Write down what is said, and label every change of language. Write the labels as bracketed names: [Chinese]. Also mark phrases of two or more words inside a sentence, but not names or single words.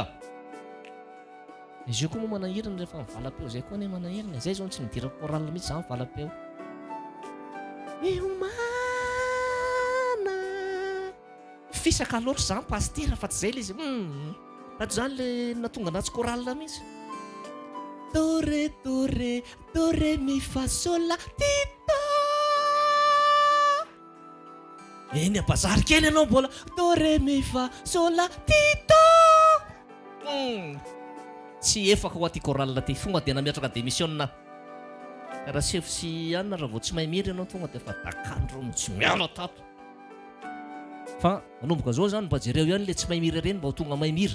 [Malagasy] Izy io koa moa manahirana rehefa mivalam-peo zay koa ane manahirana, zay zao tsy midira choral mihitsy za mivalam-peo. Fisaka loatra zany pastera fa tsy zay le izy. Raha zany le natonga anazy choral mihitsy. do re do re do re mi fa sol la ti do. Eny abazary kely ianao mbola do re mi fa sol la ti do. Tsy efaka ho aty chorale ty fonga dia nametraka démissionna raha sefo sy anina raha vao tsy mahay miry ianao tonga dia fa dakandro tsy miala tato fa manomboka zao zany mba jereo ihany le tsy mahay mira reny mba ho tonga mahay mira.